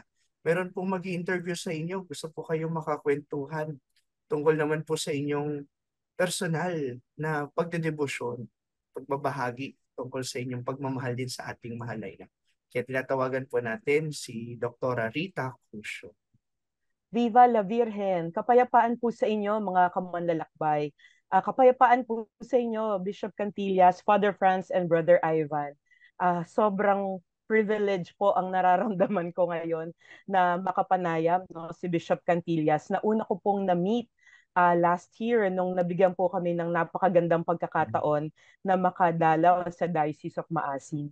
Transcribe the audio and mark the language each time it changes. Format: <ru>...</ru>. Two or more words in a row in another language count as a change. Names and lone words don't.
<tl>Meron pong mag-i-interview sa inyo. Gusto po kayong makakwentuhan tungkol naman po sa inyong personal na pagdedebosyon, pagbabahagi tungkol sa inyong pagmamahal din sa ating mahal na ina. Kaya tinatawagan po natin si Dr. Rita Cusio.</tl> <es>Viva la Virgen!</es> <tl>Kapayapaan po sa inyo mga kamanlalakbay. Kapayapaan po sa inyo, Bishop Cantillas, Father Franz, and Brother Ivan. Sobrang privilege po ang nararamdaman ko ngayon na makapanayam, no, si Bishop Cantillas na una ko pong na-meet</tl> <en>last year</en> <tl>nung nabigyan po kami ng napakagandang pagkakataon na makadalaw sa Diocese of Maasin.</tl>